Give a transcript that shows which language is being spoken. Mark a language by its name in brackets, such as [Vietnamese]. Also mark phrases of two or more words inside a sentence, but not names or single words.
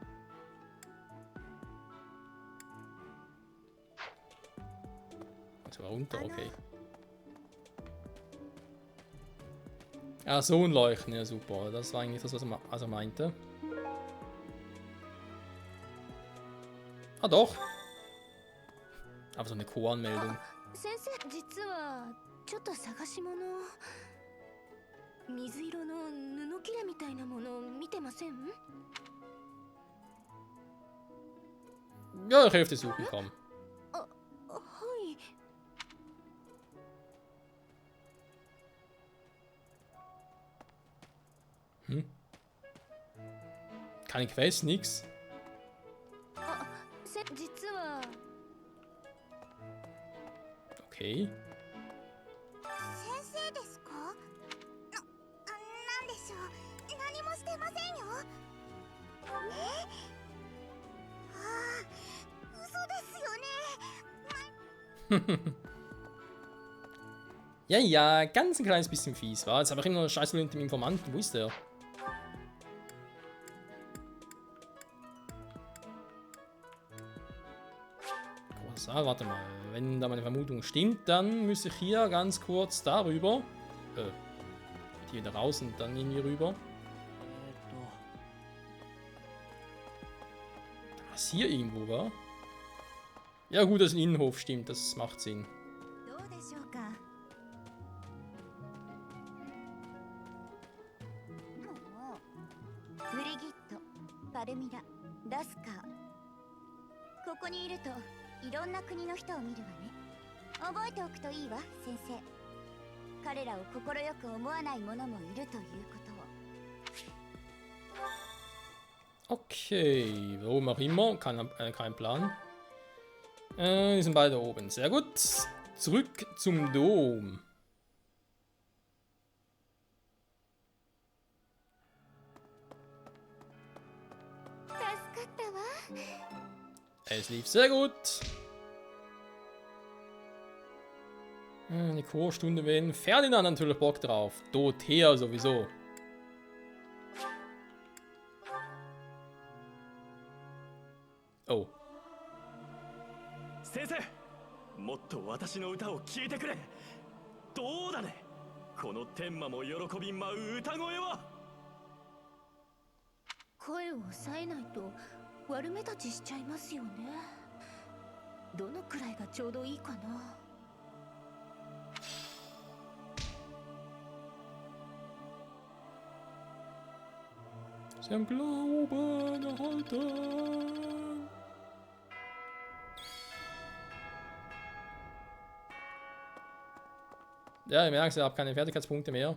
[German] Also runter, okay. Ah, so ein Leuchten, ja super. Das war eigentlich das, was er meinte. Ah doch. Aber so eine Co-Anmeldung. [Japanese] 先生、実はちょっと探し物。水色の布切れみたいなもの見てません？ [German] Ja, ich helfe dir suchen, komm. [Japanese] はい。 [German] Keine Quest, nix. [Japanese] 実は Okay. 先生ですか？なんでしょう。何もしてませんよ。嘘ですよね。 [German] Ja, ja, ganz ein kleines bisschen fies, war. Jetzt habe ich immer noch Scheiße mit dem Informanten. Wo ist der? So, warte mal. Wenn da meine Vermutung stimmt, dann müsste ich hier ganz kurz darüber. Hier wieder raus und dann irgendwie rüber. Da ist hier irgendwo, wa? Ja gut, dass ein Innenhof stimmt, das macht Sinn. [Japanese] どうでしょうか。ブリギット、パルミラ、ラスカー。ここにいるといろんな国の人を見るわね。覚えておくといいわ、先生。彼らを快く思わない者もいるということを。 [German] Okay, warum auch immer, kein Plan. Die sind beide oben, sehr gut. Zurück zum Dom. Es lief sehr gut. Eine Chorstunde wählen. Ferdinand natürlich Bock drauf. Dorothea sowieso. Oh. [Japanese] 先生、もっと私の歌を聴いてくれ。どうだね。この天魔も喜び舞う歌声は。声を抑えないと悪目立ちしちゃいますよね。どのくらいがちょうどいいかな。 [German] Sie haben Glauben erhalten. Ja, ihr merkt, ich habe keine Fertigkeitspunkte mehr.